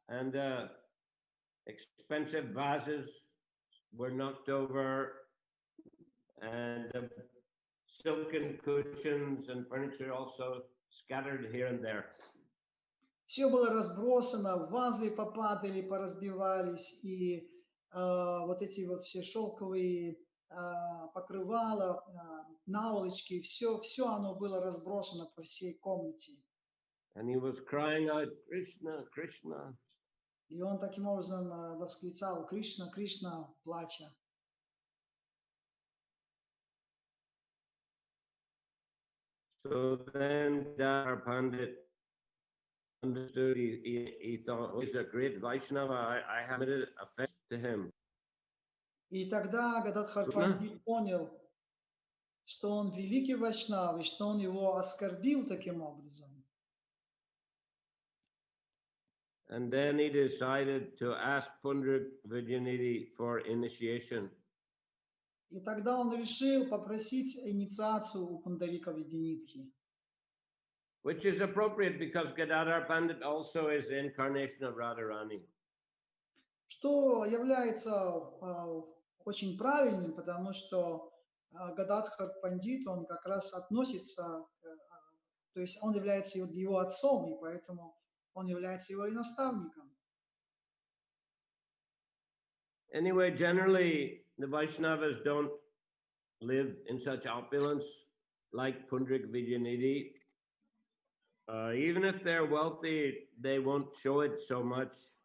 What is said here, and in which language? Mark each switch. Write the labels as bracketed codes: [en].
[en] And expensive vases were knocked over, and silken cushions and furniture also scattered here and there. [ru] Все было разбросано, вазы попадали, поразбивались, и вот эти вот все шелковые покрывала, наволочки, все оно было разбросано по всей комнате. [en] And he was crying out, Krishna, Krishna. [ru] И он таким образом восклицал Кришна, Кришна, плача. [en] So then Gadadhar Pandit understood, he thought, oh, he's a great Vaishnava, I have committed offense to him. [ru] И тогда Гададхар Пандит понял, что он великий вайшнав, и что он его оскорбил таким образом. [en] And then he decided to ask Pundrik Vijayanidhi for initiation. [ru] И тогда он решил попросить инициацию у Пундарика Видянитхи. [en] Which is appropriate because Gadadhar Pandit also is the incarnation of Radharani. [ru] Что является очень правильным, потому что Гададхар Пандит, он как раз относится, то есть он является его отцом, и поэтому он является его и наставником. [en] Anyway, generally, the Vaishnavas don't live in such opulence like Pundrik Vijayanidhi. Even if they're wealthy, they won't show it so much.